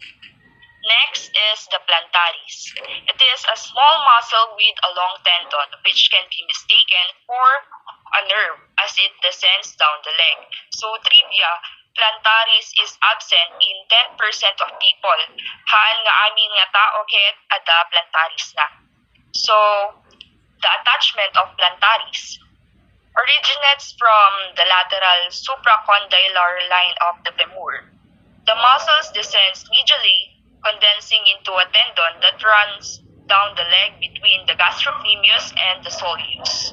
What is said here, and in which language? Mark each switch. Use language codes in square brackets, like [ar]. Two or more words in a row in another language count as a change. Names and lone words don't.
[en] Next is the plantaris. It is a small muscle with a long tendon which can be mistaken for a nerve as it descends down the leg. So trivia, plantaris is absent in 10% of people. [ilo] Haan nga amin nga tao ket ada plantaris na. [en] So the attachment of plantaris originates from the lateral supracondylar line of the femur. The muscles descends medially, condensing into a tendon that runs down the leg between the gastrocnemius and the soleus.